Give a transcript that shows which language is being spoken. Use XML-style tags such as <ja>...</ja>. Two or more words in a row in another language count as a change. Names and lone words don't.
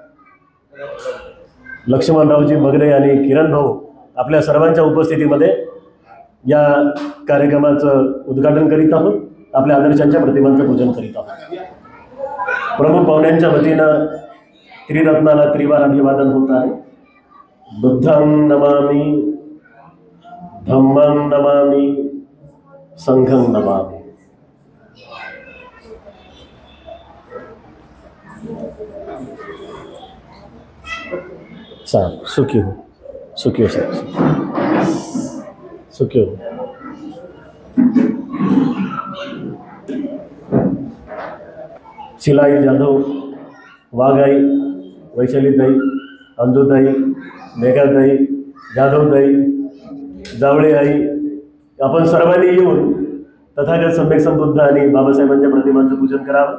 <mr>लक्ष्मणरावजी मगरे आणि किरणभाऊ आपल्या सर्वांच्या उपस्थितीमध्ये या कार्यक्रमाचं उद्घाटन करीत आहोत. आपल्या आदर्शांच्या प्रतिमांचं पूजन करीत आहोत. प्रमुख पाहुण्यांच्या वतीनं त्रिरत्नाला त्रिवार अभिवादन होत आहे.</mr> <pi>बुद्धं नमामि, धम्मं नमामि, संघं नमामि.</pi> <hi>साहब सुखी हो, सुखी हो साहब, सुखी हो.</hi> <mr>शिलाई जाधव, वाघाई, वैशालीताई, अंजुताई, मेघाताई, जाधवताई, जावळे आई, आपण सर्वांनी येऊन तथागत सम्यक संबुद्ध आणि बाबासाहेबांच्या प्रतिमांचं पूजन करावं.</mr>